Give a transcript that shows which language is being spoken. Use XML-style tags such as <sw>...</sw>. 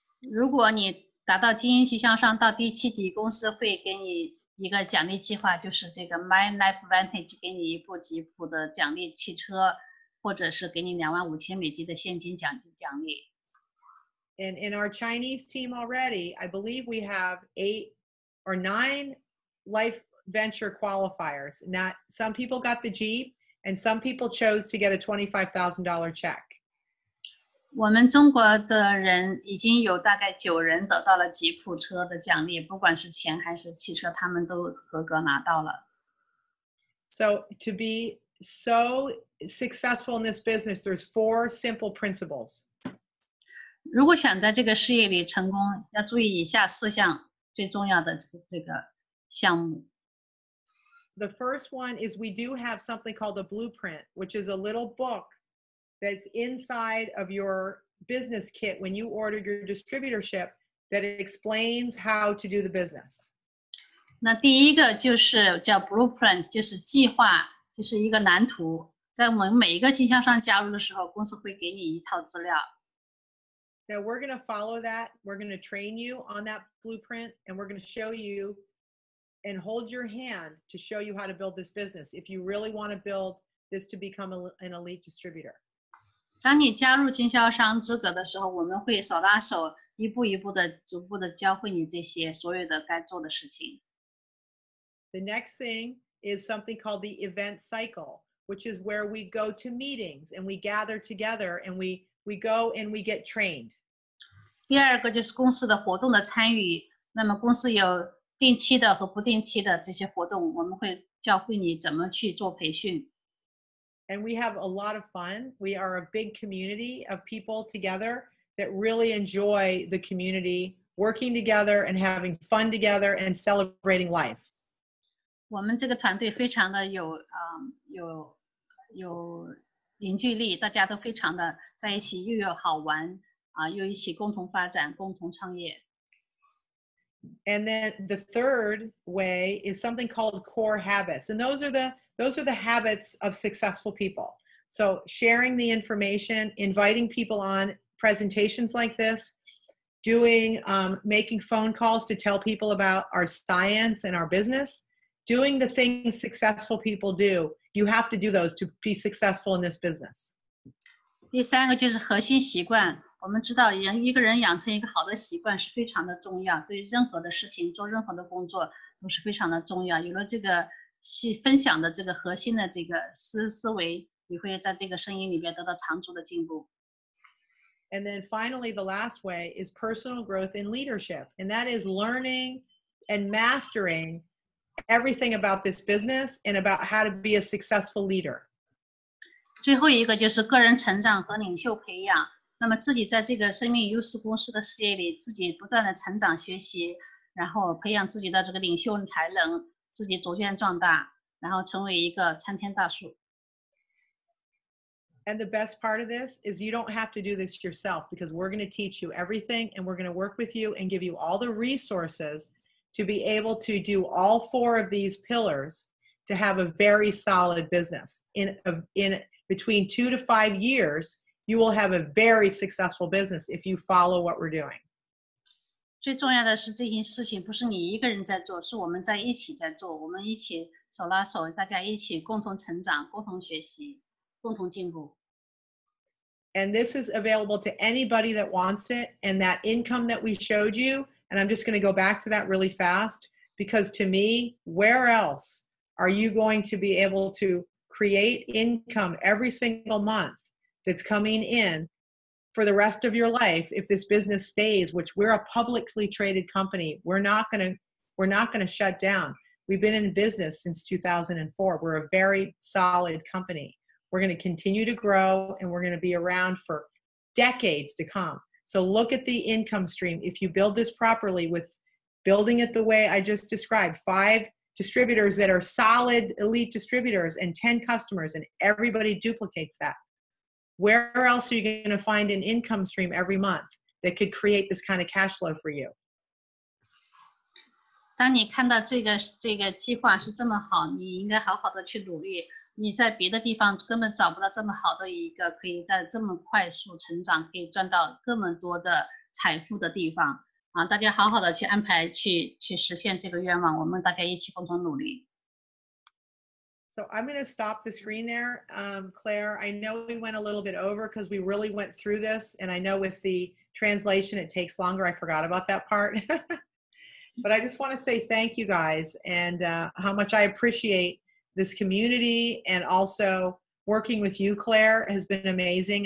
<zh>如果你达到精英经销商到第7级，公司会给你一个奖励计划，就是这个 My Life Vantage 给你一部吉普的奖励汽车，或者是给你25,000美金的现金奖励。</zh> <en>And in our Chinese team already, I believe we have 8 or 9 life venture qualifiers. Not some people got the Jeep and some people chose to get a $25,000 check.</en> <zh>我们中国的人已经有大概9人得到了吉普车的奖励，不管是钱还是汽车，他们都合格拿到了。</zh> <en>So to be so successful in this business, there's 4 simple principles.</en> <zh>如果想在这个事业里成功，要注意以下4项最重要的这个项目。</zh> <en>The first one is we do have something called a blueprint, which is a little book that's inside of your business kit when you order your distributorship that explains how to do the business.</en> <zh>那第一个就是叫 blueprint， 就是计划，就是一个蓝图。在我们每一个经销商加入的时候，公司会给你一套资料。</zh> <en>Now we're going to follow that. We're going to train you on that blueprint, and we're going to show you and hold your hand to show you how to build this business if you really want to build this to become an elite distributor.</en> <zh>当你加入经销商资格的时候，我们会手拉手，一步一步的、逐步的教会你这些所有的该做的事情。</zh> <en>The next thing is something called the event cycle, which is where we go to meetings and we gather together and we go and we get trained.</en> <zh>第二个就是公司的活动的参与，那么公司有定期的和不定期的这些活动，我们会教会你怎么去做培训。</zh> <en>And we have a lot of fun. We are a big community of people together that really enjoy the community, working together and having fun together and celebrating life.</en> <zh>我们这个团队非常的有凝聚力，大家都非常的在一起，又有好玩又一起共同发展、共同创业。</zh> <en>And then the third way is something called core habits. And those are the habits of successful people. So sharing the information, inviting people on presentations like this, making phone calls to tell people about our science and our business, doing the things successful people do. You have to do those to be successful in this business.</en> <zh>第三个就是核心习惯。我们知道一个人养成一个好的习惯是非常的重要，对任何的事情做任何的工作都是非常的重要。有了这个分享的这个核心的这个思维，你会在这个生意里面得到长足的进步。</zh> <en>And then finally, the last way is personal growth in leadership. And that is learning and mastering everything about this business and about how to be a successful leader.</en> <zh>最后一个就是个人成长和领袖培养。那么自己在这个生命优势公司的事业里，自己不断的成长学习，然后培养自己的这个领袖才能，自己逐渐壮大，然后成为一个参天大树。</zh> <en>And the best part of this is you don't have to do this yourself because we're going to teach you everything and we're going to work with you and give you all the resources to be able to do all 4 of these pillars to have a very solid business. In between 2 to 5 years, you will have a very successful business if you follow what we're doing.</en> <zh>最重要的是这件事情不是你一个人在做，是我们在一起在做，我们一起手拉手，大家一起共同成长、共同学习、共同进步。</zh> <en>And this is available to anybody that wants it. And that income that we showed you, and I'm just going to go back to that really fast, because to me, where else are you going to be able to create income every single month that's coming in for the rest of your life if this business stays, which we're a publicly traded company. We're not going to shut down. We've been in business since 2004. We're a very solid company. We're going to continue to grow, and we're going to be around for decades to come. So look at the income stream. If you build this properly with building it the way I just described, 5 distributors that are solid elite distributors and 10 customers, and everybody duplicates that. Where else are you going to find an income stream every month that could create this kind of cash flow for you?</en> <zh>当你看到这个计划是这么好，你应该好好的去努力。你在别的地方根本找不到这么好的一个可以在这么快速成长，可以赚到这么多的财富的地方啊！大家好好的去安排，去实现这个愿望，我们大家一起共同努力。</zh> <en>So I'm going to stop the screen there. Claire, I know we went a little bit over because we really went through this, and I know with the translation it takes longer. I forgot about that part. But I just want to say thank you guys, and how much I appreciate this community, and also working with you, Claire, has been amazing.</en>